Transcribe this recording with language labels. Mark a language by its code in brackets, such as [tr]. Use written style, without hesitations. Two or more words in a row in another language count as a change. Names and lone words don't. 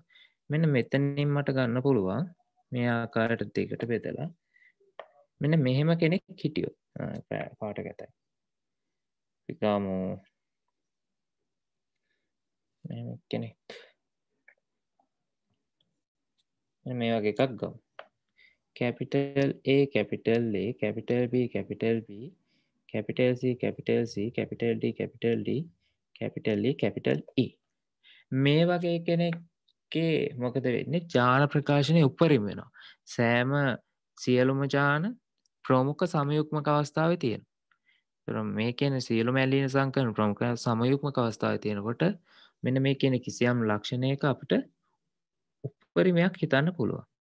[si] මෙන්න මෙතනින් මට ගන්න පුළුවන් මේ ආකාරයට දෙකට බෙදලා මෙන්න මෙහෙම කෙනෙක් හිටියොත් පාට ගැතයි. විකාමු මෙහෙම කෙනෙක්. මේ වගේ එකක් ගමු. [en] capital A capital A capital B capital B capital C capital C capital D capital D capital E capital E [si] මේ වගේ කෙනෙක්ගේ මොකද වෙන්නේ? ජාන ප්‍රකාශනය උපරිම වෙනවා. සෑම සියලුම ජාන ප්‍රමුඛ සමයුක්මක අවස්ථාවේ තියෙනවා. ඒතර මේ කියන්නේ සියලුම ඇලීන සංකලන ප්‍රමුඛ සමයුක්මක අවස්ථාවේ තියෙනකොට මෙන්න මේ කියන කිසියම් ලක්ෂණයක අපිට උපරිමයක් හිතන්න පුළුවන්.